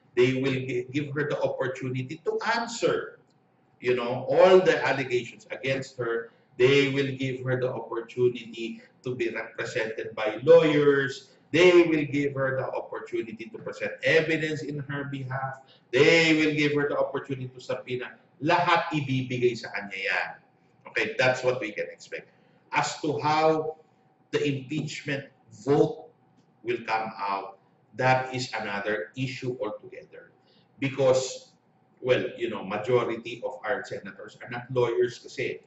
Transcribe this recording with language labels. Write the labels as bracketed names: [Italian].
[English] They will give her the opportunity to answer, all the allegations against her. They will give her the opportunity to be represented by lawyers. They will give her the opportunity to present evidence in her behalf. They will give her the opportunity to subpoena. [Filipino] Lahat ibibigay sa kanya yan. [English] Okay, that's what we can expect. As to how the impeachment vote will come out, that is another issue altogether. Because, majority of our senators are not lawyers [Filipino] kasi.